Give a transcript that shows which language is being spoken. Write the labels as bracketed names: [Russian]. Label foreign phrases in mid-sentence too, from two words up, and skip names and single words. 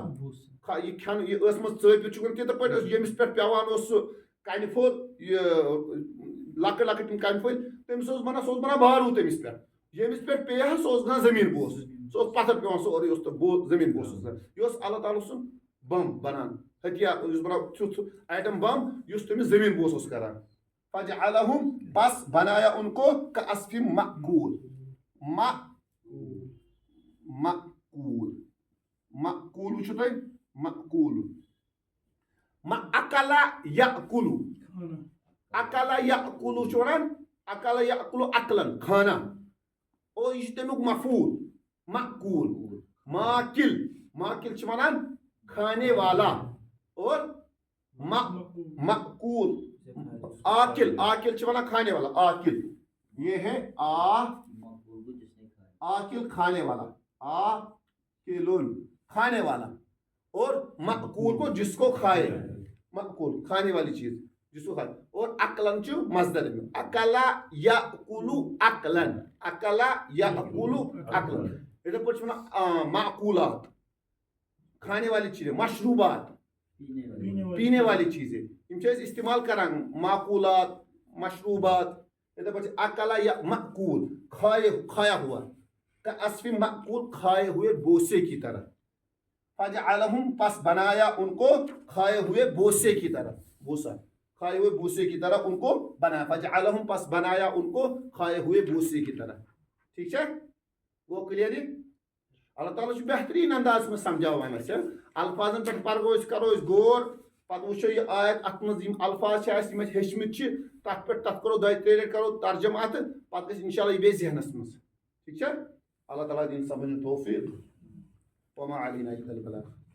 [Kashmiri] یہ کھٮ۪ن یہ ٲس منٛز ژٲپِتھ چھُ تِتھے پٲٹھۍ ییٚمِس پٮ۪ٹھ پیوان اوس سُہ کنہِ پھوٚل یہِ لۄکٕٹۍ لۄکٕٹۍ تِم کنہِ پھٔلۍ تٔمِس اوس بنان سُہ اوس بنان بارو تٔمِس پٮ۪ٹھ. ییٚمِس پٮ۪ٹھ پیٚیہِ ہا سُہ اوس گژھان زٔمیٖن بوس. سُہ اوس پتھر پیوان سورُے اوس زٔمیٖن بوس اوس گژھان. یہِ اوس اللہ تعالیٰ سُنٛد بم بنان ہتھیار یُس بنان تیُتھ ایٹم بم یُس تٔمِس زٔمیٖن بوس اوس کران. [Urdu] فجعلہم بس بنایا ان کو [Arabic] کعصف مأکول. [Kashmiri] مأکول وٕچھِو تُہۍ مأکول. [Arabic] اکلا یأکلو. اکلا یأکلو [Kashmiri] چھُ ونان [Arabic] اکلا یأکلو عقلن [Kashmiri] کھانا. اور یہ چھُ تمیُک مفعول مأکول. ماکل چھِ ونان [Urdu] کھانے والا. [Kashmiri] اور مأکول آکل چھِ ونان [Urdu] کھانے والا. آکل یہ ہے آکل کھانے والا. آکلن کھانے والا. اور مأکول کو جس کو کھائے. مأکول کھانے والی چیز جس کو کھائے. [Kashmiri] اور عقلن چھُ مصدر میں. [Arabic] اکلا یأکلو عقلن. اکلا یأکلو عقلن. [Kashmiri] یتھے پٲٹھۍ چھِ ونان معقولات [Urdu] کھانے والی چیزیں. مشروبات پینے والی چیزیں [Kashmiri] یم چھِ أسۍ استعمال کران. [Urdu] معقولات مشروبات. [Kashmiri] یتھے پٲٹھۍ [Urdu] اکلا یا مأکول کھایا ہوا. [Arabic] کعصف مأکول [Urdu] کھائے ہوئے بوسے کی طرح. فجعلہم پس بنایا ان کو کھائے ہوئے بوسے کی طرح. بوسا کھائے ہوئے بھوسے کی طرح ان کو بنایا. فجعلہم پس بنایا ان کو کھائے ہوئے بھوسے کی طرح. ٹھیک ہے وہ کلیئر [Kashmiri] یہ اللہ تعالیٰ بہترین انداز میں سمجھاوان اسے الفاظن پہ پرو کرو غور پتہ وچھو یہ آیت ات مز الفاظ یم ہیچمت تک پہ تک کرو دۄیہِ ترٛیٚیہِ لٹہِ کرو ترجمہ ات پتہ گژھِ [Arabic] انشاء اللہ [Kashmiri] یہ بیٚیہِ ذہنس مز. [Urdu] ٹھیک ہے [Kashmiri] اللہ تعالیٰ دین سمجھ توفیق [Arabic] وما علینا الا البلاغ.